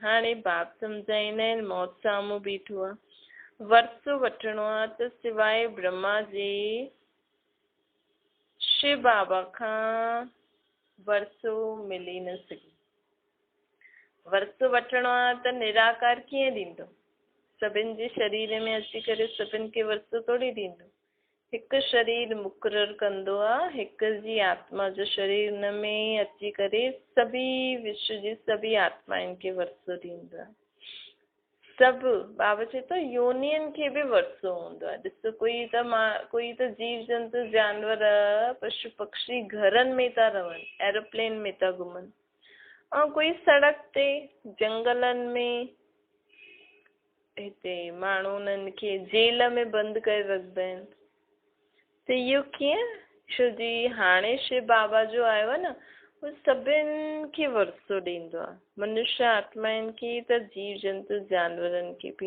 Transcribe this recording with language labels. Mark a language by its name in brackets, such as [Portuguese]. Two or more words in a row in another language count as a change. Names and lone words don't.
[Sindhi] हाणे बाप सम्झाईंदा आहिनि, मौत साम्हूं बीठो आहे, वरसो वठिणो आहे त सवाइ ब्रह्मा जे शिव बाबा खां वरसो मिली न सघे। वरसो वठिणो आहे त निराकार कीअं ॾींदो? सभिनि जे शरीर में अची करे सभिनि खे वरसो थोड़ी ॾींदो। हिकु शरीर मुक़ररु कंदो आहे, हिकु जी आत्मा जो शरीर हुन में अची करे सभी विश्व जी सभी आत्माउनि खे वरसो ॾींदो आहे। सभु बाबा चए थो योनियुनि खे बि वरसो हूंदो आहे। ॾिसो, कोई त जीव जंतु जानवर पशु पक्षी घरनि में था रहनि, एरोप्लेन में था घुमनि, ऐं कोई सड़क ते जंगलनि में, हिते माण्हू उन्हनि खे जेल में बंदि करे रखंदा आहिनि। त इहो कीअं? छो जी हाणे शिव बाबा जो आयो आहे न, उहो सभिनि खे वरसो ॾींदो आहे, मनुष्य आत्माउनि खे त जीव जंतु जानवरनि खे बि।